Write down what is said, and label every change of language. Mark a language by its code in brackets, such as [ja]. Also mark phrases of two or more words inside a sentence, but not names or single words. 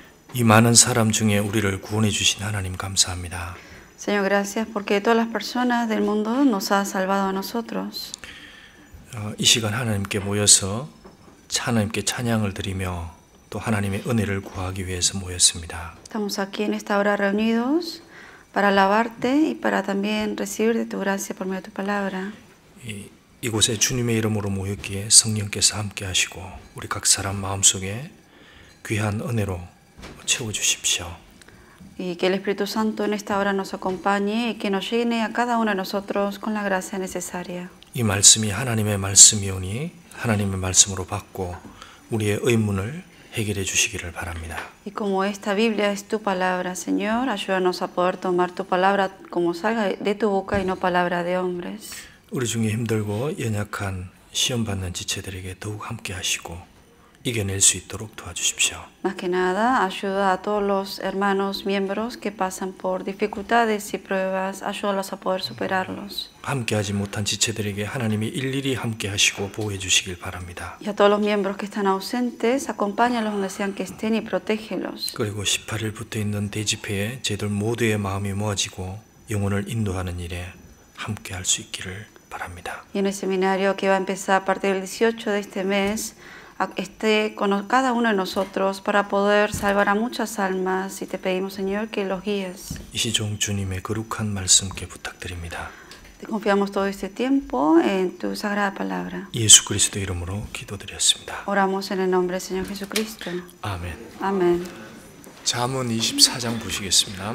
[ko] 이 많은 사람 중에 우리를 구원해 주신 하나님 감사합니다. [es] Señor, gracias porque todas las personas del mundo nos ha salvado a nosotros. [ko] 이 시간 하나님께 모여서 하나님께 찬양을 드리며 또 하나님의 은혜를 구하기 위해서 모였습니다. [es] Estamos aquí en esta hora reunidos para alabarte y para también recibir de tu gracia por medio de tu palabra. [ko] 이곳에 주님의 이름으로 모였기에 성령께서 함께 하시고 우리 각 사람 마음속에 귀한 은혜로 채워 주십시오. [es] Y que el Espíritu Santo en esta hora nos acompañe y que nos llene a cada uno de nosotros con la gracia necesaria. [ko] 이 말씀이 하나님의 말씀이오니 하나님의 말씀으로 받고 우리의 의문을 해결해 주시기를 바랍니다. [es] Y como esta Biblia es tu palabra, Señor, ayúdanos a poder tomar tu palabra como salga de tu boca y no palabra de hombres. [ko] 우리 중에 힘들고 연약한 시험 받는 지체들에게 더욱 함께 하시고 이겨낼 수 있도록 도와주십시오. [es] Más que nada, ayuda a todos los hermanos miembros que pasan por dificultades y pruebas, ayúdalos a poder superarlos. [ko] 함께하지 못한 지체들에게 하나님이 일일이 함께 하시고 보호해 주시길 바랍니다. [es] Y a todos los miembros que están ausentes, acompáñalos donde sean que estén y protégelos. [ko] 그리고 18일 붙어 있는 대집회에 저희들 모두의 마음이 모아지고 영혼을 인도하는 일에 함께 할 수 있기를 바랍니다. [es] Y en el seminario que va a empezar a partir del 18 de este mes, esté con cada uno de nosotros para poder salvar a muchas almas y te pedimos, Señor, que los guíes. [ko] 이 시종 주님의 거룩한 말씀께 부탁드립니다. [es] Te confiamos todo este tiempo en tu sagrada palabra. [ko] 예수 그리스도 이름으로 기도드렸습니다. [es] Oramos en el nombre del Señor Jesucristo. [ko] 아멘. [es] Amén. [ko] 잠언 24장 보시겠습니다.